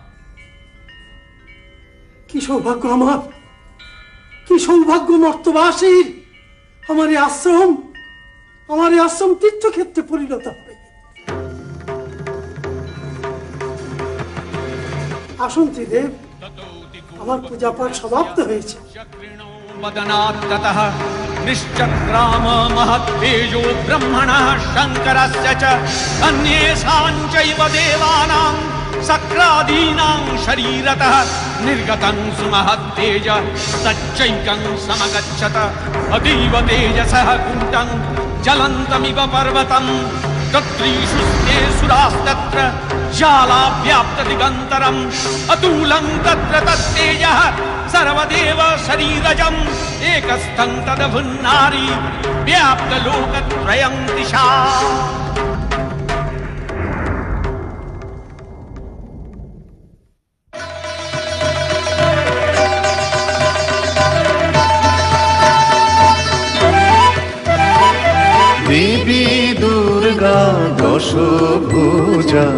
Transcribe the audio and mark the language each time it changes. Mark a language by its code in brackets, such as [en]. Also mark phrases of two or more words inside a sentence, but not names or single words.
[bn] কি সৌভাগ্য আমার, কি সৌভাগ্য মর্তবাসীর! আমার এই আশ্রম তীর্থক্ষেত্রে পরিণত হবে। আসুন ত্রিদেব, আমার পূজা পাঠ সমাপ্ত হয়েছে। [sa] वदनात्ततः निश्चक्राम महत्तेजो ब्रह्मणः शङ्करस्य च अन्येषां चैव देवानां सक्रादीनां शरीरतः निर्गतं सुमहत्तेज तच्चैकं समगच्छत अतीव तेजसः कूटं ज्वलन्तमिव पर्वतं तत्रीषु स्ते सुरास्तत्र ज्वालाव्याप्तदिगन्तरम् अतुलं तत्र तत्तेजः सर्वदेव शरीरजम् एकस्थं तदभुन्नारी व्याप्तलोकत्रयं दिशा। [bn] দেবী দুর্গা দশভুজা